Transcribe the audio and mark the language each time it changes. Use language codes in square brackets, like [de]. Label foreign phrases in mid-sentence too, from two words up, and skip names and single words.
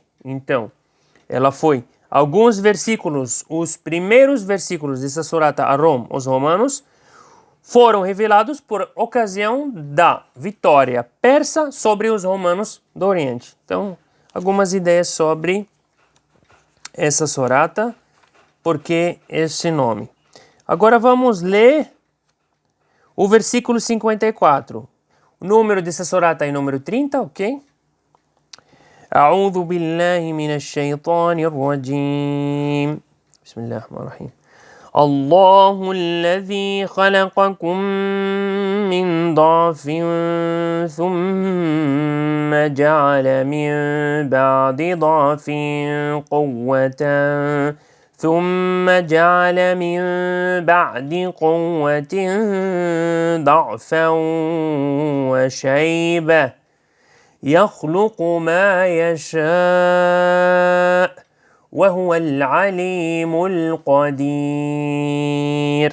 [pt] Então, ela foi alguns versículos, os primeiros versículos dessa surata Ar-Rum, os romanos, foram revelados por ocasião da vitória persa sobre os romanos do Oriente. Então, algumas ideias sobre essa surata, porque esse nome. Agora vamos ler o versículo 54. O número dessa surata é número 30, ok? [ar] أعوذ بالله من الشيطان الرجيم بسم الله الرحمن الرحيم الله الذي خلقكم من ضعف ثم جعل من بعد ضعف قوة ثم جعل من بعد قوة ضعفا وشيبة يخلق ما يشاء وهو العليم القدير.